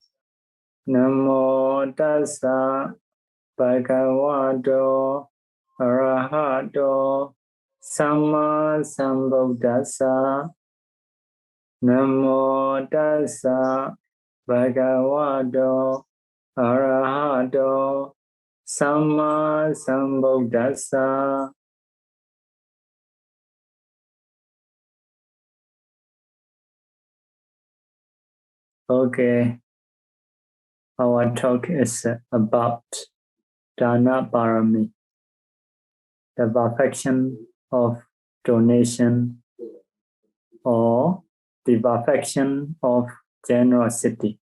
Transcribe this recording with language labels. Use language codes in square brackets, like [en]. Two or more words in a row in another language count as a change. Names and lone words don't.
[pi] Namo tassa bhagavato arahato Samma sambuddhassa. Namo tassa bhagavato arahato Samma sambuddhassa. [en] Okay, our talk is about [pi] Dāna Pāramī, [en] the perfection of donation or the perfection of generosity.